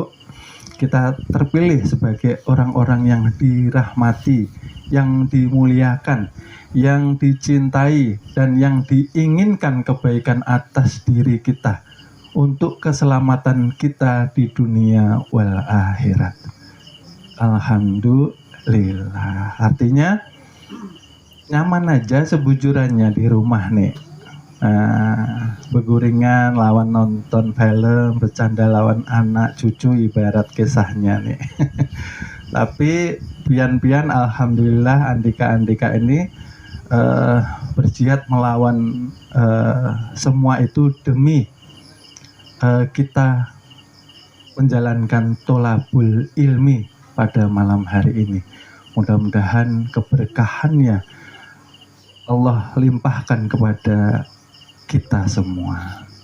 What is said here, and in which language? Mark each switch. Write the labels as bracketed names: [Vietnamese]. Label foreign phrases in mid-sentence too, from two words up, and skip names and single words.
[Indonesian] Kita terpilih sebagai orang-orang yang dirahmati, yang dimuliakan, yang dicintai, dan yang diinginkan kebaikan atas diri kita untuk keselamatan kita di dunia wal akhirat. Alhamdulillah. [Banjar] Artinya nyaman aja sebujurannya di rumah nih. Beguringan lawan nonton film, bercanda lawan anak cucu, ibarat kisahnya nih. Tapi pian-pian alhamdulillah andika-andika ini berjihad melawan semua itu demi kita menjalankan [Arabic] طلب العلم [Banjar] pada malam hari ini. [Indonesian] Mudah-mudahan keberkahannya Allah limpahkan kepada kita semua.